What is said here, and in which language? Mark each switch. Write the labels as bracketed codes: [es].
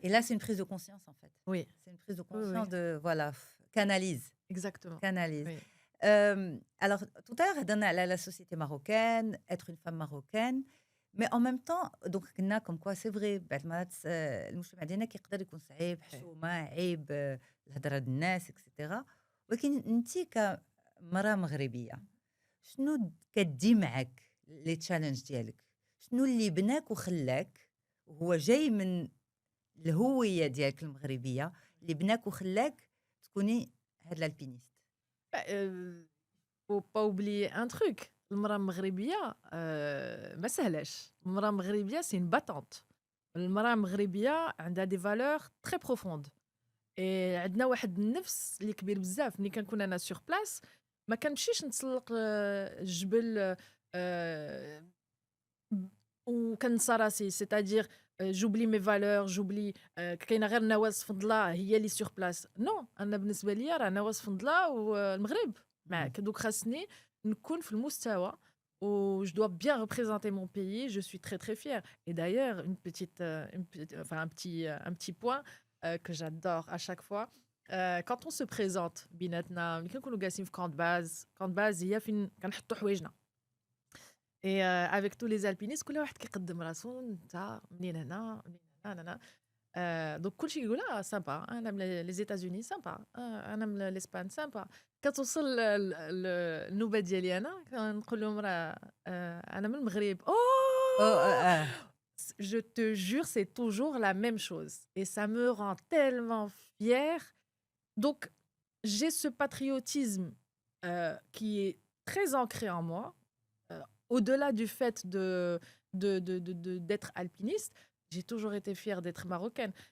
[fr] Et là, c'est une prise de conscience, en fait. Oui, C'est une prise de oui, conscience oui, de, voilà, canalise, exactement. canalise. Oui. Alors, tout à l'heure, donné à la société marocaine, être une femme marocaine, mais en même temps, donc, قلنا comme quoi c'est vrai, بعد ما المجتمع ديالنا كيقدر يكون صعيب، Ouais. [ar] حشومة، عيب، الهضرة الناس، اكسيتيرا. ولكن انت كمرأة مغربية، شنو كدي معك لي تشالنج ديالك؟ شنو اللي بناك وخلاك، وهو جاي من الهوية ديالك المغربية، اللي بناك وخلاك تكوني هاد الالبينيست؟ [fr] Bah, faut pas oublier un truc, المرأة المغربية ما سهلاش، المرأة المغربية c'est une battante. [ar] المرأة المغربية عندها des valeurs très profondes عندنا واحد النفس اللي كبير بزاف. ملي كنكون أنا sur place ما كنمشيش نتسلق الجبل آآ وكنسى راسي c'est-à-dire j'oublie mes valeurs j'oublie كاينة غير نواز فضلة هي اللي sur place. non أنا بالنسبة ليا راه نواز فضلة والمغرب معاك دوك خاصني نكون في المستوى je dois bien représenter mon pays, je suis très très fière. [fr] Et d'ailleurs, enfin un petit point que j'adore à chaque fois, quand on se présente, بيناتنا ملي كنكونوا جالسين في camp de base هي فين كنحطوا حوايجنا. [ar] Et avec tous les alpinistes كل واحد كيقدم راسو أنت منين هنا منين هنا أنا دونك كلشي كيقول سامبا أنا من les États-Unis سامبا أنا من l'Espagne سامبا. كتوصل النوبة ديالي أنا كنقول لهم راه أنا من المغرب. Oh, Oh! [fr] Je te jure, c'est toujours la même chose et ça me rend tellement fière. Donc j'ai ce patriotisme qui est très ancré en moi. Au-delà du fait d'être alpiniste, j'ai toujours été fière d'être marocaine.